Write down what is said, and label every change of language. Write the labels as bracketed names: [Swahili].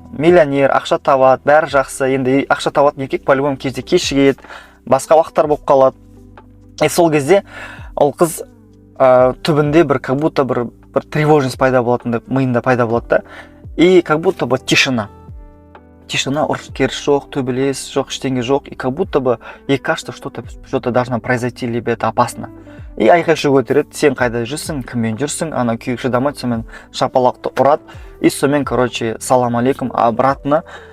[Kazakh] Миллионер, ақша табады, бәрі жақсы. Енді ақша табатын еркек по-любому кезде кешігеді, басқа уақыттар болып қалады. И сол кезде ол қыз түбінде бір [Russian] как будто [Kazakh] бір тревожность пайда болатындай миында пайда болады да. [Russian] И как будто бы тишина, [Kazakh] ұрыс-керіс жоқ, төбелес жоқ, ештеңе жоқ. [Russian] И как будто бы ей кажется, что-то должно произойти, либо это опасно. [Kazakh] И айқай шу көтереді, сен қайда жүрсің, кіммен жүрсің, ана күйеуі шыдамайды, сонымен шапалақты ұрады. И сонымен, короче, салам алейкум, обратно